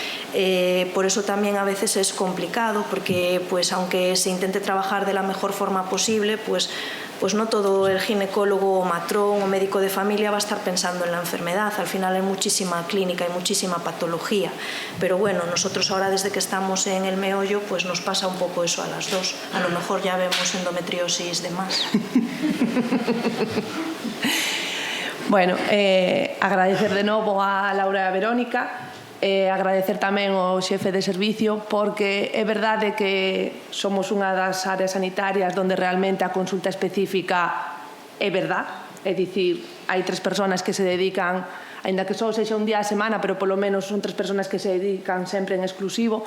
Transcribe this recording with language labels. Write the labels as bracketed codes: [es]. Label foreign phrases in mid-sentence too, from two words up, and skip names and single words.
[es] Por eso también a veces es complicado porque pues aunque se intente trabajar de la mejor forma posible pues no todo el ginecólogo o matrón o médico de familia va a estar pensando en la enfermedad, al final hay muchísima clínica y muchísima patología, pero bueno, nosotros ahora desde que estamos en el meollo pues nos pasa un poco eso a las dos, a lo mejor ya vemos endometriosis de más. [gl] Bueno, agradecer de novo a Laura e a Verónica, agradecer tamén ao xefe de servicio porque é verdade que somos unha das áreas sanitarias onde realmente a consulta específica é verdade, é dicir, hai 3 persoas que se dedican, aínda que só sexa un día a semana, pero polo menos son 3 persoas que se dedican sempre en exclusivo.